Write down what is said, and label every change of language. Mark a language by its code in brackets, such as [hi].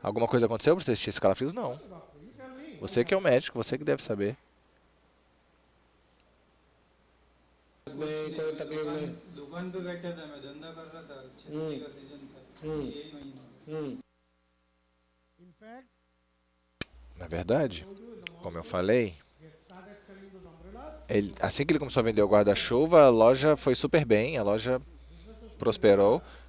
[pt] Alguma coisa aconteceu para você assistir esse calafrios? Não. [en] Doctor, you tell me. [pt] Você que é o médico, você que deve saber. [hi] नहीं, कोई तकलीफ नहीं. दुकान पे बैठा था मैं धंधा कर रहा था छुट्टी का सीजन था यही महीना [en] In fact, [pt] Na verdade, como eu falei, [en] they started selling those umbrellas. [pt] assim que ele começou a vender o guarda-chuva, a loja foi super bem, a loja prosperou.